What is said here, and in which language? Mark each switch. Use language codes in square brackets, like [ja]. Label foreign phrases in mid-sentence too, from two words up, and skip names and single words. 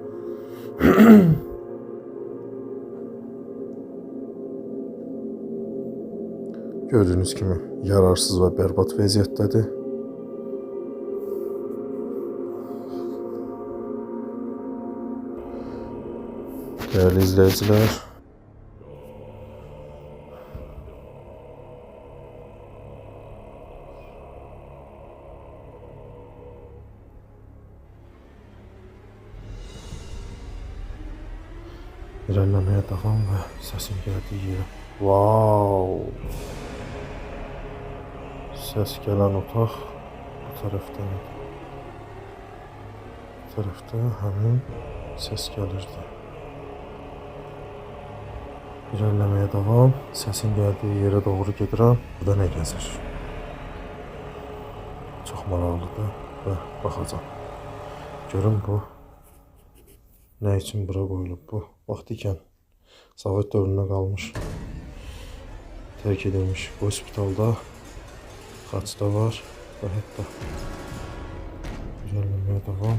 [az] Gördüğünüz kimi yararsız və bərbad vəziyyətdədir. Değerli izləyicilər, [tr] İlerlemeye devam ve sesin geldiği yere. Wow. Ses gelen otaq bu taraftan idi. Bu tarafta həmin ses gelirdi. İlerlemeye devam. Sesin geldiği yere doğru gedirəm. [az] Burada ne gəzir? Çox maraqlıdır və baxacağım. Görün bu ne için bura qoyulub bu? Vaxt ikən Sovet dövründə qalmış, tərk edilmiş bu hospitalda xaçda var və hətta düzəlməyə davam.